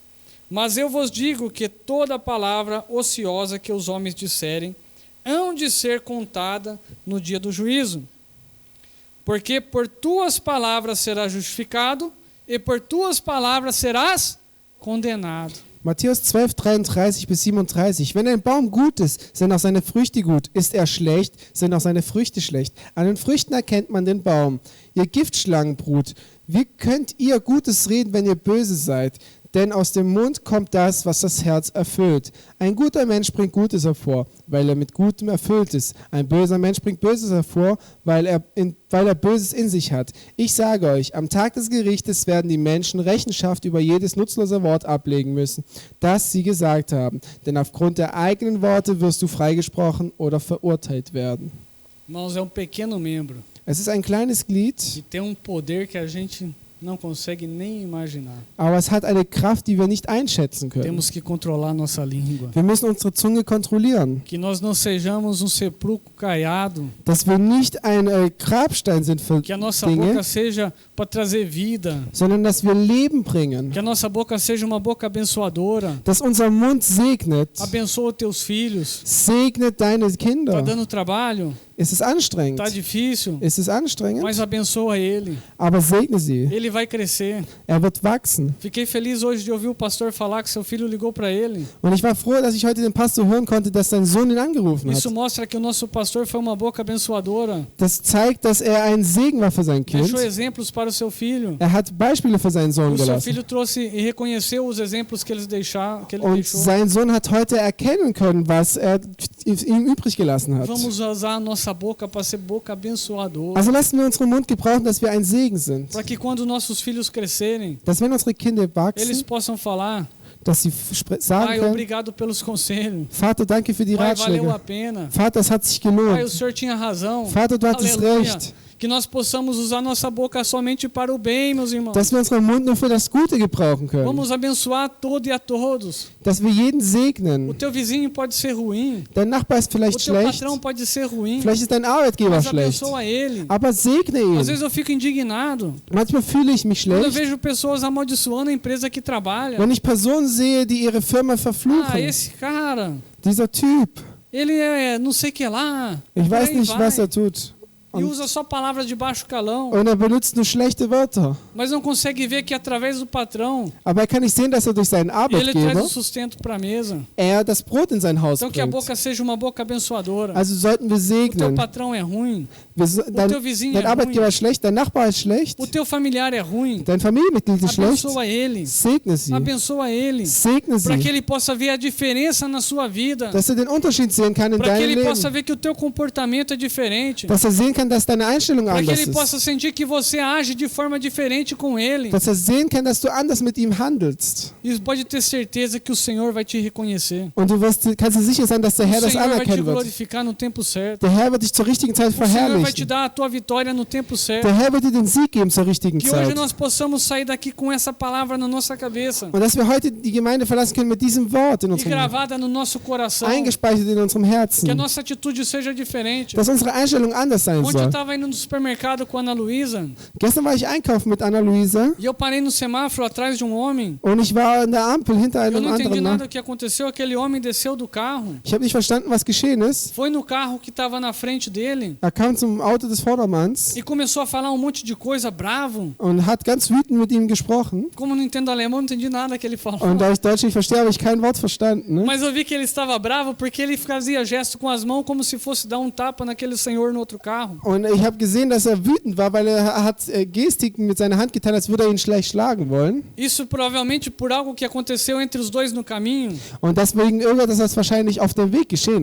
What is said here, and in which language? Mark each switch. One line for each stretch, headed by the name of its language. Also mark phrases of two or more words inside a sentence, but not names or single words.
Portuguese: Mas eu vos digo que toda palavra ociosa que os homens disserem, hão de ser contada no dia do juízo. Porque por tuas palavras serás justificado, e por tuas palavras serás condenado.
German: Matthäus 12, 33 bis 37. Wenn ein Baum gut ist, sind auch seine Früchte gut. Ist er schlecht, sind auch seine Früchte schlecht. An den Früchten erkennt man den Baum. Ihr Giftschlangenbrut, wie könnt ihr Gutes reden, wenn ihr böse seid? Denn aus dem Mund kommt das, was das Herz erfüllt. Ein guter Mensch bringt Gutes hervor, weil er mit Gutem erfüllt ist. Ein böser Mensch bringt Böses hervor, weil er Böses in sich hat. Ich sage euch, am Tag des Gerichtes werden die Menschen Rechenschaft über jedes nutzlose Wort ablegen müssen, das sie gesagt haben. Denn aufgrund der eigenen Worte wirst du freigesprochen oder verurteilt werden.
Portuguese: Irmãos, é pequeno membro
German: Es ist ein kleines Glied,
Portuguese: que tem poder que a gente não consegue nem imaginar.
German: aber es hat eine Kraft, die wir nicht einschätzen können.
Portuguese: Temos que controlar nossa língua.
German: Wir müssen unsere Zunge kontrollieren,
Portuguese: Que nós não sejamos sepulcro caiado.
German: dass wir nicht ein Grabstein sind für
Portuguese: Que a nossa
German: Dinge,
Portuguese: boca seja para trazer vida.
German: sondern dass wir Leben bringen,
Portuguese: Que a nossa boca seja uma boca abençoadora.
German: dass unser Mund segnet,
Portuguese: Abençoa teus filhos.
German: segnet deine
Portuguese: Tá
German: Kinder.
Portuguese: dando trabalho?
German: Es ist anstrengend,
Portuguese: Tá difícil?
German: es ist anstrengend,
Portuguese: Mas abençoa ele.
German: aber segne sie.
Portuguese: Ele vai crescer.
German: Wird wachsen.
Portuguese: Fiquei feliz hoje de ouvir o pastor falar que seu filho ligou para ele.
German: Und ich war froh, dass ich heute den Pastor hören konnte, dass sein Sohn ihn angerufen hat.
Portuguese: Isso mostra que o nosso pastor foi uma boca abençoadora.
German: Das zeigt, dass er ein Segen war für sein Kind.
Portuguese: Deixou exemplos para o seu filho.
German: Hat Beispiele für seinen Sohn
Portuguese: O seu
German: gelassen.
Portuguese: filho trouxe e reconheceu os exemplos que ele deixou.
German: Und sein Sohn hat heute erkennen können, was er ihm übrig gelassen hat.
Portuguese: Vamos usar a nossa boca para ser boca abençoadora.
German: Also lassen wir unseren Mund gebrauchen, dass wir ein Segen sind.
Portuguese: Para que quando nossos filhos crescerem,
German: Dass wenn unsere Kinder
Portuguese: eles
German: wachsen,
Portuguese: possam falar:
German: dass sie sagen
Portuguese: Pai,
German: können,
Portuguese: obrigado pelos conselhos.
German: Vater, danke für die
Portuguese: Pai, valeu a
German: Ratschläge.
Portuguese: pena.
German: Vater, es hat sich
Portuguese: Pai, o
German: gelohnt.
Portuguese: Senhor tinha razão.
German: Vater, du hattest
Portuguese: Aleluia.
German: recht.
Portuguese: Que nós possamos usar nossa boca somente para o bem, meus irmãos.
German: Dass wir unseren Mund nur für das Gute gebrauchen können.
Portuguese: Vamos abençoar a todo e a todos.
German: Dass wir jeden
Portuguese: O
German: segnen.
Portuguese: teu vizinho pode ser ruim.
German: Dein Nachbar ist
Portuguese: O
German: vielleicht
Portuguese: teu
German: schlecht.
Portuguese: patrão pode ser ruim.
German: Vielleicht ist dein Arbeitgeber
Portuguese: Mas
German: schlecht.
Portuguese: abençoa ele.
German: Aber segne
Portuguese: Às
German: ihn.
Portuguese: vezes eu fico indignado
German: Manchmal fühle ich mich
Portuguese: quando eu
German: schlecht,
Portuguese: vejo pessoas amaldiçoando a empresa que trabalha.
German: wenn ich Personen sehe, die ihre Firma
Portuguese: Ah,
German: verfluchen.
Portuguese: esse cara,
German: Dieser Typ,
Portuguese: ele é não sei que lá.
German: ich
Portuguese: Por
German: weiß
Portuguese: aí
German: nicht,
Portuguese: vai.
German: was tut.
Portuguese: E usa só palavras de baixo calão.
German: Und er benutzt nur schlechte Wörter.
Portuguese: Mas não consegue ver que através do patrão,
German: Aber er kann nicht sehen, dass er durch seinen
Portuguese: ele traz
German: Arbeitgeber
Portuguese: o sustento para a mesa.
German: das Brot in sein Haus
Portuguese: Então que a
German: bringt.
Portuguese: boca seja uma boca abençoadora.
German: Also sollten wir
Portuguese: O teu
German: segnen.
Portuguese: patrão é ruim.
German: Dein,
Portuguese: teu vizinho
German: dein
Portuguese: é
German: Arbeitgeber
Portuguese: ruim.
German: ist schlecht, dein Nachbar ist schlecht,
Portuguese: O teu familiar é ruim.
German: dein Familienmitglied ist schlecht.
Portuguese: Abençoa ele.
German: Segne sie.
Portuguese: Abençoa ele.
German: Segne
Portuguese: Para que
German: sie.
Portuguese: ele possa ver a diferença na sua vida.
German: Dass er den Unterschied sehen kann in
Portuguese: Para que
German: deinem
Portuguese: ele possa
German: Leben.
Portuguese: ver que o teu comportamento é diferente.
German: Dass er sehen kann, dass deine Einstellung
Portuguese: Para que
German: anders
Portuguese: ele
German: ist.
Portuguese: possa sentir que você age de forma diferente com ele.
German: Dass er sehen kann, dass du anders mit ihm handelst.
Portuguese: E pode ter certeza que o Senhor vai te reconhecer.
German: Und du kannst dir sicher sein, dass der
Portuguese: O
German: Herr das
Portuguese: Senhor vai te
German: anerkennen wird.
Portuguese: glorificar no tempo certo.
German: Der Herr wird dich zur richtigen Zeit
Portuguese: O Senhor vai te
German: verherrlichen.
Portuguese: dar a tua vitória no tempo certo.
German: Der Herr wird dir den Sieg geben zur richtigen
Portuguese: Que hoje
German: Zeit.
Portuguese: nós possamos sair daqui com essa palavra na nossa cabeça
German: Und dass wir heute die Gemeinde verlassen können mit diesem Wort in
Portuguese: e
German: unserem
Portuguese: gravada no nosso coração.
German: eingespeichert in unserem
Portuguese: Que a
German: Herzen.
Portuguese: nossa atitude seja diferente.
German: Dass unsere Einstellung anders sein
Portuguese: Ontem eu
German: soll.
Portuguese: estava indo no supermercado com a Ana Luísa
German: Gestern war ich einkaufen mit Anna-Luisa
Portuguese: e eu parei no semáforo atrás de um homem.
German: und ich war an der Ampel hinter
Portuguese: Eu
German: einem
Portuguese: não entendi
German: anderen
Portuguese: nada
German: Mann.
Portuguese: do que aconteceu. Aquele homem desceu do carro,
German: Ich habe nicht verstanden, was geschehen ist.
Portuguese: foi no carro que estava na frente dele
German: Er kam zum Auto des Vordermanns
Portuguese: e começou a falar um monte de coisa, bravo.
German: und hat ganz wütend mit ihm gesprochen.
Portuguese: Como eu não entendo alemão, não entendi nada que ele falou.
German: Und da ich Deutsch nicht verstehe, habe ich kein Wort verstanden.
Portuguese: Ne? Mas eu vi que ele estava bravo porque ele fazia gesto com as mãos como se fosse dar um tapa naquele senhor no outro carro.
German: Und ich habe gesehen, dass er wütend war, weil er hat Gestiken mit seiner Hand getan, als würde er ihn schlecht schlagen wollen.
Portuguese: Isso provavelmente por algo que aconteceu entre os dois no caminho.
German: Und deswegen irgendwas, das wahrscheinlich auf dem Weg geschehen